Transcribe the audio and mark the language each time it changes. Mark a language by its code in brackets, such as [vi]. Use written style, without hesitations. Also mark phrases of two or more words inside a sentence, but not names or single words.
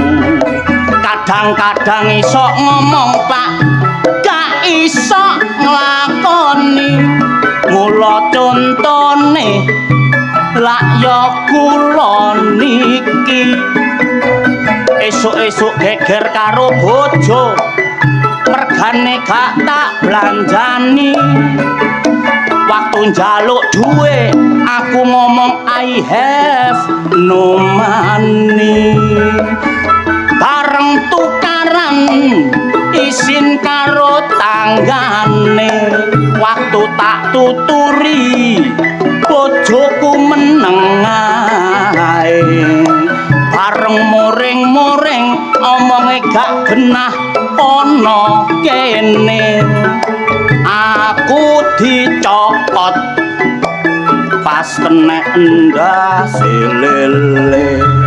[jv] kadang-kadang iso ngomong pak gak iso nglakoni mula contone lak ya kula niki esuk-esuk geger karo bojo mergane gak tak belanjani waktu njaluk duwe aku ngomong [en] I have no money [jv] bareng tukaran isin karo tanggane waktu tak tuturi bojoku meneng ae bareng muring-muring omonge gak genah ana kene aku dicokot pas kena endas lele